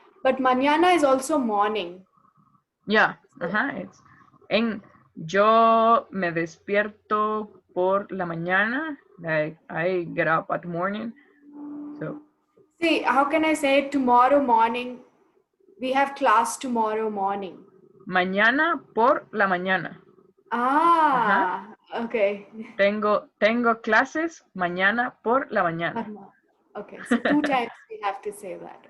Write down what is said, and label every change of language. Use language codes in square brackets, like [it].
[en] But mañana is also morning. Yeah. [es] It's en yo me despierto por la mañana. [en] Like I get up at morning. So. See, how can I say tomorrow morning? We have class tomorrow morning. [es] Mañana por la mañana. [en] Ah, okay. [es] Tengo clases mañana por la mañana. [en] Okay, so 2 times we have to say that.